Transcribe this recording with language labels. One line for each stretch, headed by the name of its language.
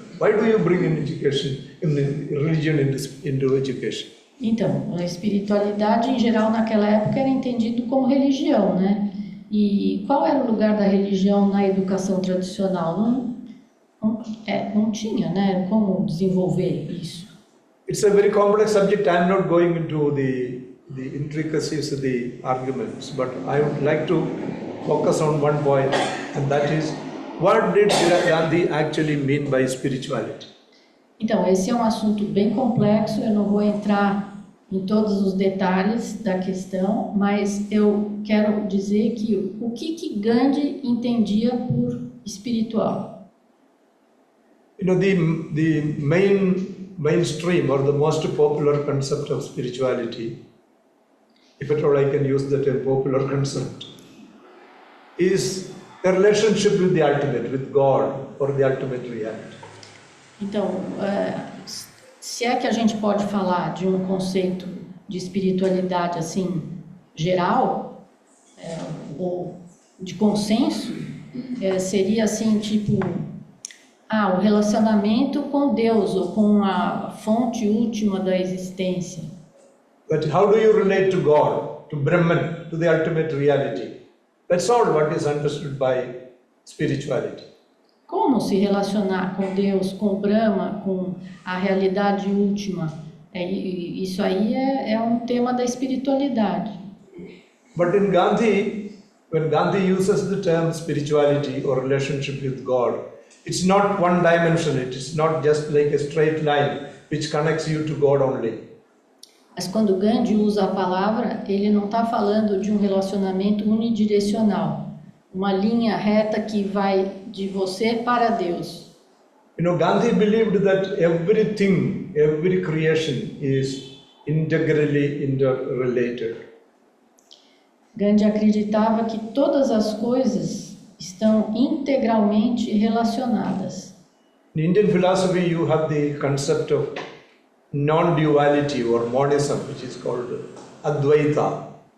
English: Why do you bring in education, religion into education?
Portuguese: Então, a espiritualidade em geral naquela época era entendido como religião, né? E qual era o lugar da religião na educação tradicional? Não tinha, né? Como desenvolver isso.
English: It's a very complex subject. I'm not going into the intricacies of the arguments, but I would like to focus on one point, and that is, what did Gandhi actually mean by spirituality?
Portuguese: Então, esse é um assunto bem complexo, eu não vou entrar em todos os detalhes da questão, mas eu quero dizer que o que Gandhi entendia por espiritual.
English: You know, the mainstream or the most popular concept of spirituality, if at all I can use the term popular concept, is a relationship with the ultimate, with God, or the ultimate reality.
Portuguese: Então, se é que a gente pode falar de um conceito de espiritualidade assim geral, ou de consenso, seria assim tipo o relacionamento com Deus ou com a fonte última da existência.
English: But how do you relate to God, to Brahman, to the ultimate reality? That's all what is understood by spirituality.
Portuguese: Como se relacionar com Deus, com Brahma, com a realidade última? Isso aí é um tema da espiritualidade.
English: But in Gandhi, when Gandhi uses the term spirituality or relationship with God, it's not one dimensional, it's not just like a straight line which connects you to God only.
Portuguese: Mas quando Gandhi usa a palavra, ele não está falando de um relacionamento unidirecional, uma linha reta que vai de você para Deus.
English: You know, Gandhi believed that everything, every creation is integrally interrelated.
Portuguese: Gandhi acreditava que todas as coisas estão integralmente relacionadas.
English: In Indian philosophy, you have the concept of non-duality or monism, which is called Advaita.